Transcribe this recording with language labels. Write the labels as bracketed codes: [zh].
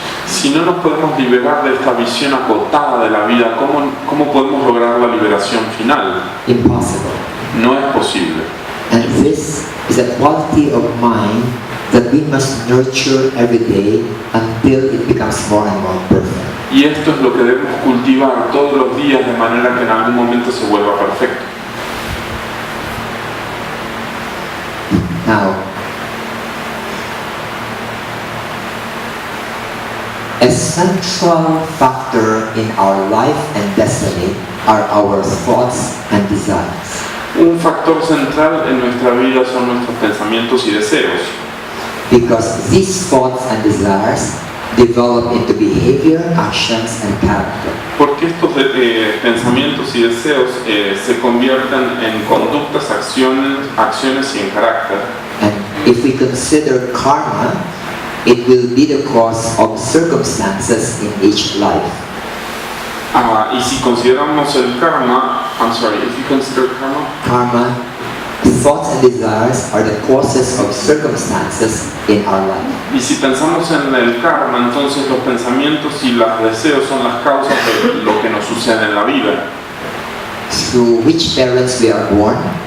[es] Si no nos podemos liberar de esta visión acotada de la vida, ¿cómo podemos lograr la liberación final? [en] Impossible. [es] No es posible. [en] And this is a quality of mind that we must nurture every day until it becomes more and more perfect. [es] Y esto es lo que debemos cultivar todos los días de manera que en algún momento se vuelva perfecto. [en] Now, a central factor in our life and destiny are our thoughts and desires. [es] Un factor central en nuestra vida son nuestros pensamientos y deseos. [en] Because these thoughts and desires develop into behavior, actions, and character. [es] Porque estos pensamientos y deseos se convierten en conductas, acciones y en carácter. [en] And if we consider karma, it will be the cause of circumstances in each life. [es] Y si consideramos el karma, [en] if you consider karma, Karma, thoughts and desires are the causes of circumstances in our life. [es] y si pensamos en el karma, entonces los pensamientos y los deseos son las causas de lo que nos sucede en la vida. [en] Through which parents we are born,